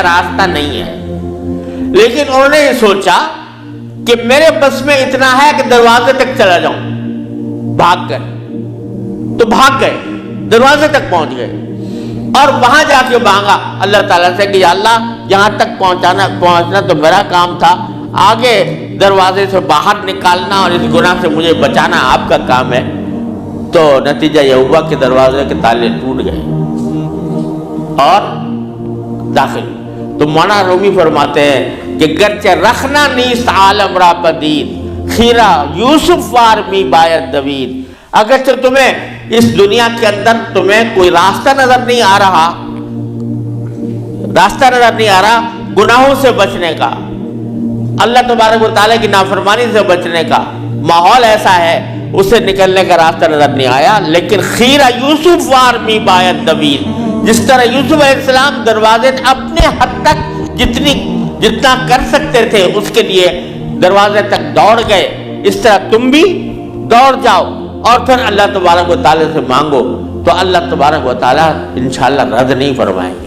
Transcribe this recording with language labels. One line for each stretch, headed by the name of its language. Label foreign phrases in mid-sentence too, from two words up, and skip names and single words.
Urdu: راستہ نہیں ہے، لیکن انہوں نے یہ سوچا کہ میرے بس میں اتنا ہے کہ دروازے تک چلا جاؤں، بھاگ گئے، تو بھاگ گئے، دروازے تک پہنچ گئے، اور وہاں جا کے مانگا اللہ تعالیٰ سے کہ یا اللہ یہاں تک پہنچنا تو میرا کام تھا، آگے دروازے سے باہر نکالنا اور اس گناہ سے مجھے بچانا آپ کا کام ہے۔ تو نتیجہ یہ ہوا کہ دروازے کے تالے ٹوٹ گئے اور داخل۔ تو مولانا رومی فرماتے ہیں کہ
Persian: گرچہ رکھنا نیست عالم را پدید، خیرہ یوسف وار می باید دوید،
Urdu: اگرچہ تمہیں اس دنیا کے اندر تمہیں کوئی راستہ نظر نہیں آ رہا گناہوں سے بچنے کا، اللہ تبارک و تعالیٰ کی نافرمانی سے بچنے کا ماحول ایسا ہے، اسے نکلنے کا راستہ نظر نہیں آیا، لیکن
Persian: خیرہ یوسف وار می باید دوید،
Urdu: جس طرح یوسف علیہ السلام دروازے اپنے حد تک جتنا کر سکتے تھے اس کے لیے دروازے تک دوڑ گئے، اس طرح تم بھی دوڑ جاؤ اور پھر اللہ تبارک و تعالیٰ سے مانگو تو اللہ تبارک و تعالیٰ انشاءاللہ رد نہیں فرمائیں گے۔